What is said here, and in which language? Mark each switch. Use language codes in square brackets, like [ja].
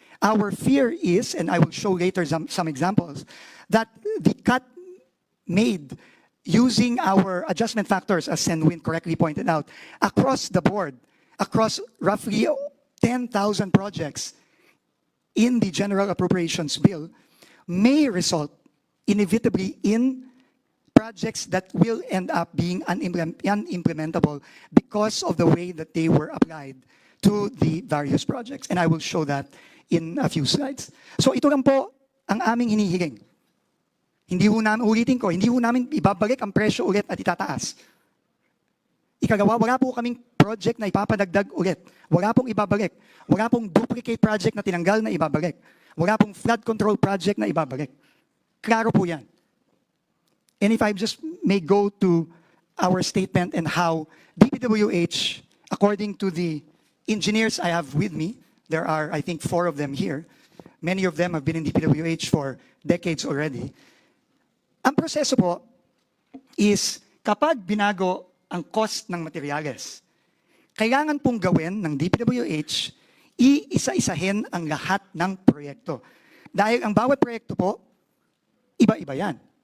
[en] Our fear is, and I will show later some examples, that the cut made using our adjustment factors, as Sen Win correctly pointed out, across the board, across roughly 10,000 projects in the General Appropriations Bill, may result inevitably in projects that will end up being unimplementable because of the way that they were applied to the various projects. And I will show that in a few slides. [tl] So ito lang po ang aming hinihiling. Hindi ho namin, ulitin ko, hindi ho namin ibabalik ang presyo ulit at itataas. Ikagawa, wala po kaming project na ipapadagdag ulit. Wala pong ibabalik. Wala pong duplicate project na tinanggal na ibabalik. Wala pong flood control project na ibabalik. Klaro po yan. [en] And if I just may go to our statement and how DPWH, according to the engineers I have with me, there are, I think, 4 of them here. Many of them have been in DPWH for decades already. [tl] Ang proseso po is kapag binago ang cost ng materyales, kailangan pong gawin ng DPWH, iisa-isahin ang lahat ng proyekto. Dahil ang bawat proyekto po, iba-iba yan.